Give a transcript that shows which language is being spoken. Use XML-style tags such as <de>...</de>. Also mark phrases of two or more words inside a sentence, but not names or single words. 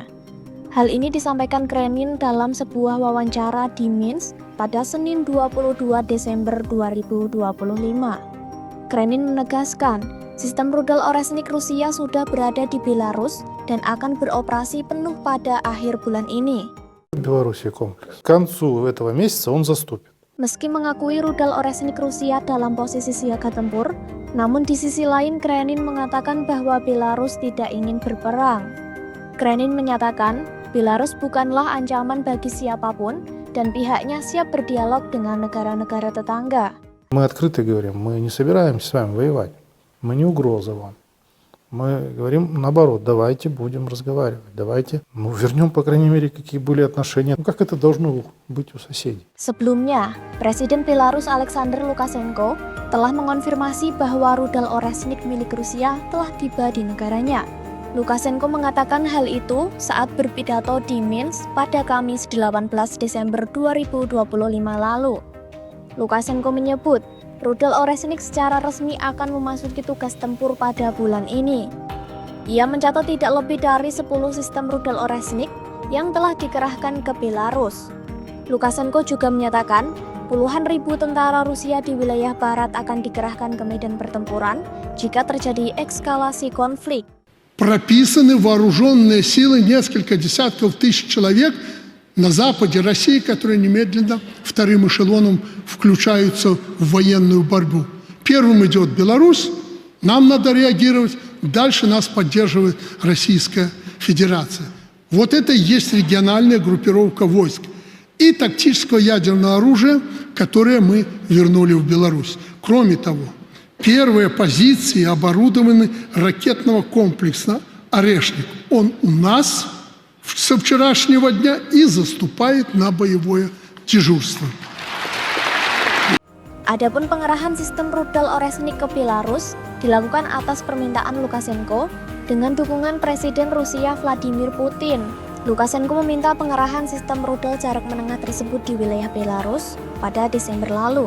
<id>Hal ini disampaikan Krenin dalam sebuah wawancara di Minsk pada Senin 22 Desember 2025. Krenin menegaskan, sistem rudal Oresnik Rusia sudah berada di Belarus dan akan beroperasi penuh pada akhir bulan ini.</id> <ru>Белоруссии комплекс. К концу этого месяца он заступит.</ru> <id>Meski mengakui rudal Oresnik Rusia dalam posisi siaga tempur, namun di sisi lain Krenin mengatakan bahwa Belarus tidak ingin berperang. Krenin menyatakan, Belarus bukanlah ancaman bagi siapapun dan pihaknya siap berdialog dengan negara-negara tetangga.</id> <ru>Мы открыто говорим, мы не собираемся с вами воевать. Мы не угроза вам. Мы говорим наоборот, давайте будем разговаривать, давайте вернем, по крайней мере, какие были отношения, как это должно быть у соседей.</ru> <id>Sebelumnya, Presiden Belarus Alexander Lukashenko telah mengonfirmasi bahwa rudal Oresnik milik Rusia telah tiba di negaranya. Lukashenko mengatakan hal itu saat berpidato di Minsk pada Kamis 18 Desember 2025 lalu. Lukashenko menyebut, rudal Oresnik secara resmi akan memasuki tugas tempur pada bulan ini. Ia mencatat tidak lebih dari 10 sistem rudal Oresnik yang telah dikerahkan ke Belarus. Lukashenko juga menyatakan, puluhan ribu tentara Rusia di wilayah barat akan dikerahkan ke medan pertempuran jika terjadi eskalasi konflik.</id> <ru>Прописаны вооруженные силы, несколько десятков тысяч человек на западе России, которые немедленно вторым эшелоном включаются в военную борьбу. Первым идет Беларусь, нам надо реагировать, дальше нас поддерживает Российская Федерация. Вот это и есть региональная группировка войск и тактического ядерного оружия, которое мы вернули в Беларусь. Кроме того, первые позиции оборудованы ракетного комплекса «Орешник». Он у нас со вчерашнего дня и заступает на боевое дежурство.</ru> <id>Adapun pengerahan sistem rudal Oresnik ke Belarus dilakukan atas permintaan Lukashenko dengan dukungan Presiden Rusia Vladimir Putin. Lukashenko meminta pengerahan sistem rudal jarak menengah tersebut di wilayah Belarus pada Desember lalu.</id>